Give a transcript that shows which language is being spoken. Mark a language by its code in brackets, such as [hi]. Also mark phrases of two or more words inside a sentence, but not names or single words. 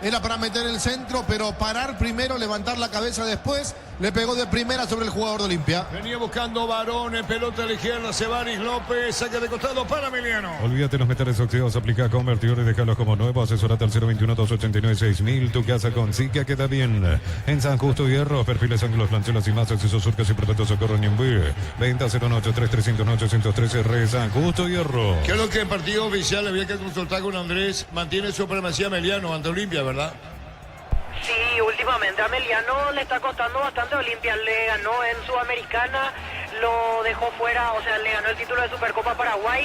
[es] era para meter el centro, pero parar primero, levantar la cabeza después, le pegó de primera sobre el jugador de Olimpia. Venía buscando Barone, pelota a la izquierda, Cebaris López, saque de costado para Emiliano. Olvídate los metales oxidados, aplica convertidores, déjalos como nuevo, asesorate al 021-289-6000, tu casa con Sica queda bien. En San Justo Hierro, perfiles, ángulos, lancelas y más, accesos, surcos y protectos, socorro Ñembuí. Venta 093-301-803 R, San Justo Hierro. Creo que en partido oficial había que consultar con Andrés, mantiene supremacía Emiliano ante Olimpia, ¿verdad? Sí, últimamente a Emiliano le está costando bastante. Olimpia le ganó en Sudamericana, lo dejó fuera, o sea, le ganó el título de Supercopa Paraguay.